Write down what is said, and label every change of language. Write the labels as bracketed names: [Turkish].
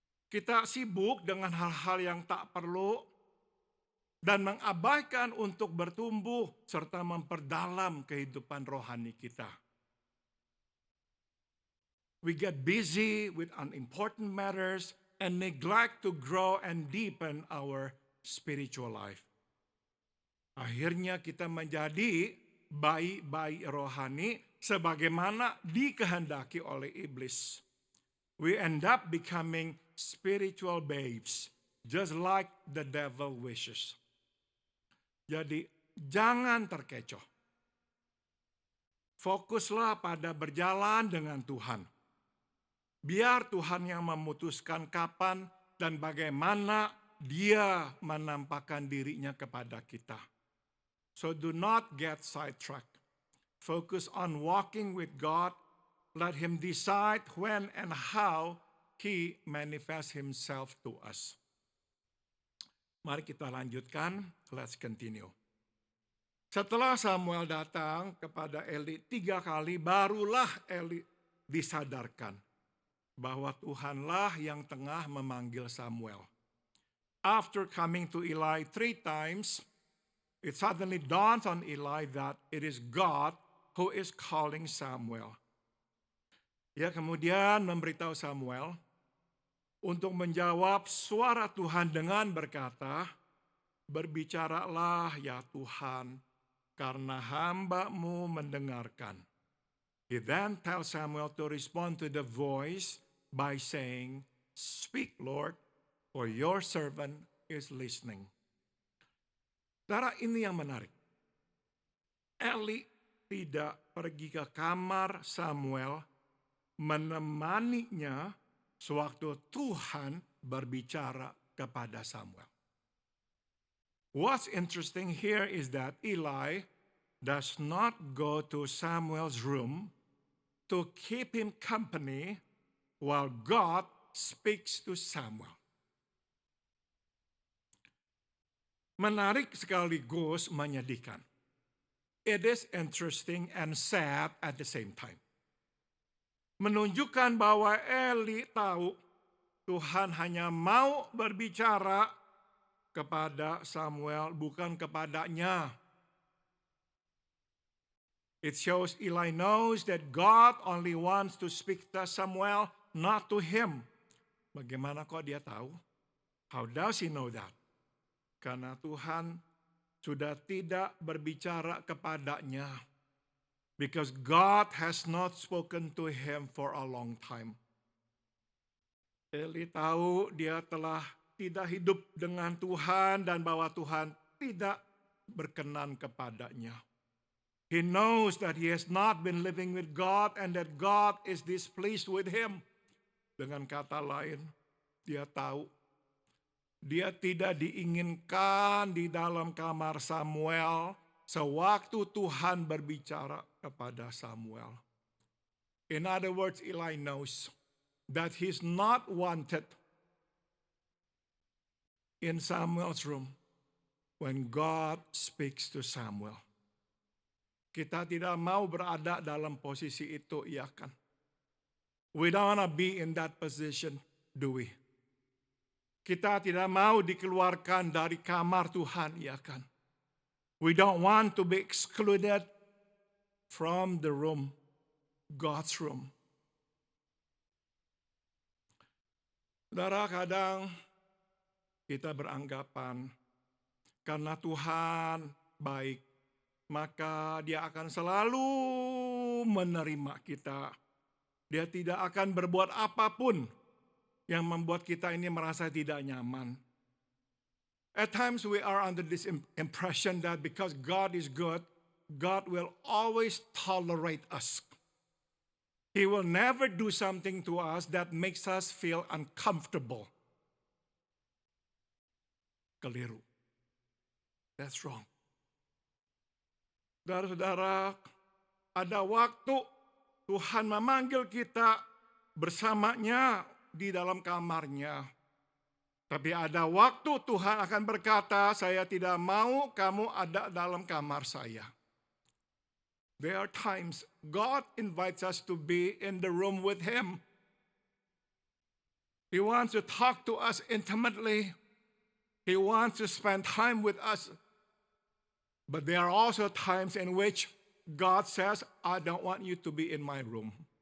[Indonesian] Kita sibuk dengan hal-hal yang tak perlu dan mengabaikan untuk bertumbuh serta memperdalam kehidupan rohani kita. [English] We get busy with unimportant matters and neglect to grow and deepen our spiritual life. [Indonesian] Akhirnya kita menjadi bayi-bayi rohani sebagaimana dikehendaki oleh iblis. [English] We end up becoming spiritual babes, just like the devil wishes. [Indonesian] Jadi jangan terkecoh. Fokuslah pada berjalan dengan Tuhan. Biar Tuhan yang memutuskan kapan dan bagaimana Dia menampakkan dirinya kepada kita. [English] So do not get sidetracked. Focus on walking with God. Let Him decide when and how He manifests Himself to us. [Indonesian] Mari kita lanjutkan, [English] let's continue. [Indonesian] Setelah Samuel datang kepada Eli 3 kali, barulah Eli disadarkan bahwa Tuhanlah yang tengah memanggil Samuel. [English] After coming to Eli 3 times, it suddenly dawns on Eli that it is God who is calling Samuel. [Indonesian] Ia kemudian memberitahu Samuel untuk menjawab suara Tuhan dengan berkata, berbicaralah ya Tuhan, karena hamba-Mu mendengarkan. [English] He then tells Samuel to respond to the voice by saying, speak Lord, for your servant is listening. [Indonesian] Saudara, ini yang menarik. Eli tidak pergi ke kamar Samuel menemaninya sewaktu Tuhan berbicara kepada Samuel. [English] What's interesting here is that Eli does not go to Samuel's room to keep him company while God speaks to Samuel. [Indonesian] Menarik sekaligus menyedihkan. [English] It is interesting and sad at the same time. [Indonesian] Menunjukkan bahwa Eli tahu Tuhan hanya mau berbicara kepada Samuel, bukan kepadanya. [English] It shows Eli knows that God only wants to speak to Samuel, not to him. [Indonesian] Bagaimana kok dia tahu? [English] How does he know that? [Indonesian] Karena Tuhan sudah tidak berbicara kepadanya. [English] Because God has not spoken to him for a long time. [Indonesian] Eli tahu dia telah tidak hidup dengan Tuhan dan bahwa Tuhan tidak berkenan kepadanya. [English] He knows that he has not been living with God and that God is displeased with him. [Indonesian] Dengan kata lain, dia tahu dia tidak diinginkan di dalam kamar Samuel sewaktu Tuhan berbicara kepada Samuel. [English] In other words, Eli knows that he's not wanted in Samuel's room when God speaks to Samuel. [Indonesian] Kita tidak mau berada dalam posisi itu, iya kan? [English] We don't want to be in that position, do we? [Indonesian] Kita tidak mau dikeluarkan dari kamar Tuhan, iya kan? [English] We don't want to be excluded from the room, God's room. [Indonesian] Saudara, kadang kita beranggapan karena Tuhan baik, maka Dia akan selalu menerima kita. Dia tidak akan berbuat apapun yang membuat kita ini merasa tidak nyaman. [English] At times we are under this impression that because God is good, God will always tolerate us. He will never do something to us that makes us feel uncomfortable. [Indonesian] Keliru. [English] That's wrong. [Indonesian] Saudara-saudara, ada waktu Tuhan memanggil kita bersamanya di dalam kamarnya. Tapi ada waktu Tuhan akan berkata, saya tidak mau kamu ada dalam kamar saya. [English] There are times God invites us to be in the room with Him. He wants to talk to us intimately. He wants to spend time with us. But there are also times in which God says, I don't want you to be in my room.